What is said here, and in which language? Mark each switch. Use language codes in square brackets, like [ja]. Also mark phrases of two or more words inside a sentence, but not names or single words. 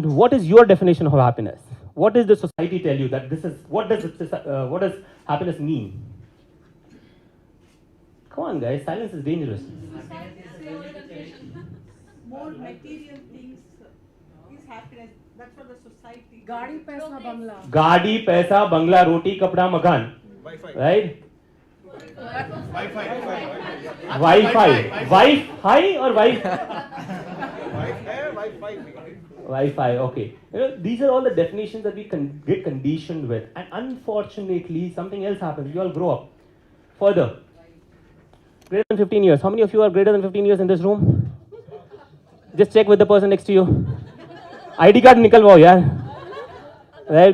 [en] What is your definition of happiness? What does the society tell you that this is? What does happiness mean? Come on, guys. Silence is dangerous. More material things is happiness. That's what the society. [hi] गाड़ी, पैसा, बंगला. गाड़ी, पैसा, बंगला, रोटी, कपड़ा, मकान. [en] Right? Wi-Fi. Wi-Fi or Wi-Fi, okay. These are all the definitions that we get conditioned with. And unfortunately, something else happens. We all grow up. Further. Greater than 15 years. How many of you are greater than 15 years in this room? Just check with the person next to you. ID card [hi] निकलवाओ, यार. Right?